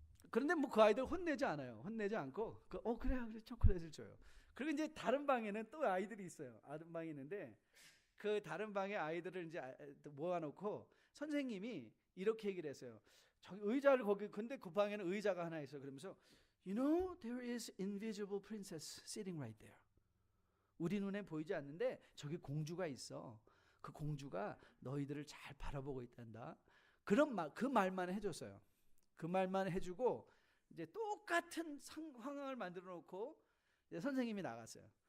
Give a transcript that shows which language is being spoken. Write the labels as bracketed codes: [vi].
[ko] 그런데 뭐 그 아이들 혼내지 않아요. 혼내지 않고 그래 초콜릿을 줘요. 그리고 이제 다른 방에는 또 아이들이 있어요. 다른 방이 있는데 그 다른 방에 아이들을 이제 모아놓고 선생님이 이렇게 얘기를 했어요. 저기 의자를 거기 근데 그 방에는 의자가 하나 있어. 그러면서 [en] You know there is invisible princess sitting right there. [ko] 우리 눈에 보이지 않는데 저기 공주가 있어. 그 공주가 너희들을 잘 바라보고 있단다. 그 말만 해줬어요. 그 말만 해주고 이제 똑같은 상황을 만들어 놓고 이제 선생님이 나갔어요.